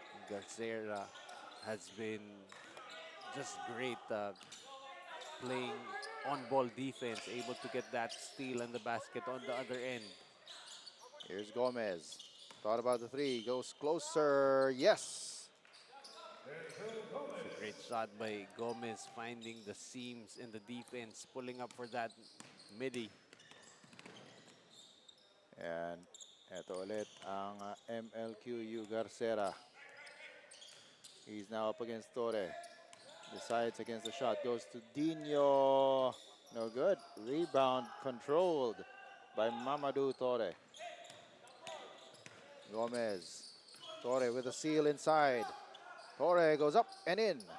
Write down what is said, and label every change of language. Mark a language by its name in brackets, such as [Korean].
[English] Garcera has been just great playing on-ball defense, able to get that steal and the basket on the other end. Here's Gomez. Thought about the three, goes closer, yes! It's a great shot by Gomez, finding the seams in the defense, pulling up for that midi. [Filipino] And eto ulit ang MLQU Garcera. [English] He's now up against Torre. Decides against the shot, goes to Dino. No good. Rebound controlled by Mamadou Torre. Gomez. Torre with a seal inside. Torre goes up and in.